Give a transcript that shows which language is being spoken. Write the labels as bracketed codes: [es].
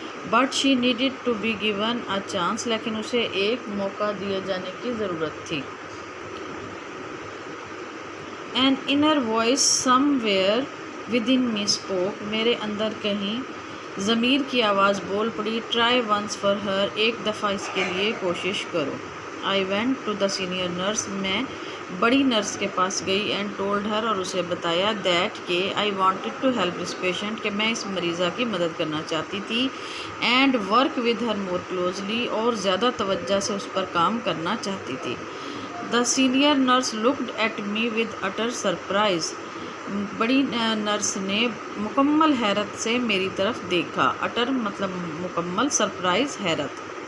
[en] but she needed to be given a chance، [ur] لیکن اسے ایک موقع دیے جانے کی ضرورت تھی. [en] an inner voice somewhere within me spoke، [ur] میرے اندر کہیں ضمیر کی آواز بول پڑی. [en] try once for her، [ur] ایک دفعہ اس کے لیے کوشش کرو. [en] I went to the senior nurse، [ur] میں بڑی نرس کے پاس گئی. [en] and told her، [ur] اور اسے بتایا [en] that [ur] کہ [en] I wanted to help this patient، [ur] کہ میں اس مریضہ کی مدد کرنا چاہتی تھی. [en] and work with her more closely، [ur] اور زیادہ توجہ سے اس پر کام کرنا چاہتی تھی. [en] the senior nurse looked at me with utter surprise، [ur] بڑی نرس نے مکمل حیرت سے میری طرف دیکھا. اٹر مطلب مکمل، سرپرائز حیرت.